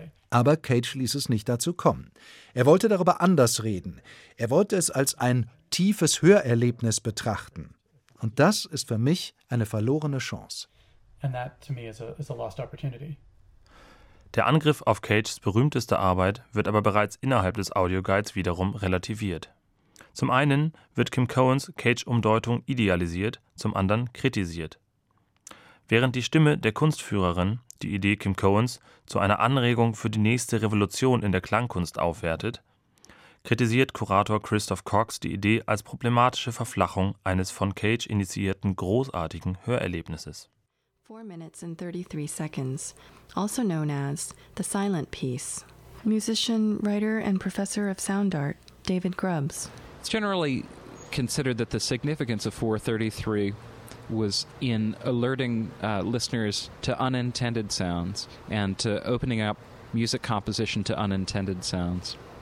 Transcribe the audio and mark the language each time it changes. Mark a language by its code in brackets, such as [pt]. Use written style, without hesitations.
[de] Aber Cage ließ es nicht dazu kommen. Er wollte darüber anders reden. Er wollte es als ein tiefes Hörerlebnis betrachten. Und das ist für mich eine verlorene Chance. [en] And that to me is a lost opportunity. [de] Der Angriff auf Cages berühmteste Arbeit wird aber bereits innerhalb des Audioguides wiederum relativiert. Zum einen wird Kim Cohens Cage-Umdeutung idealisiert, zum anderen kritisiert. Während die Stimme der Kunstführerin, die Idee Kim Coens, zu einer Anregung für die nächste Revolution in der Klangkunst aufwertet, kritisiert Kurator Christoph Cox die Idee als problematische Verflachung eines von Cage initiierten großartigen Hörerlebnisses. [en] 4 minutes and 33 seconds, also known as the silent piece. Musician, writer and professor of sound art, David Grubbs. It's generally considered that the significance of 4:33 was in alerting listeners to unintended sounds and to opening up music composition to unintended sounds.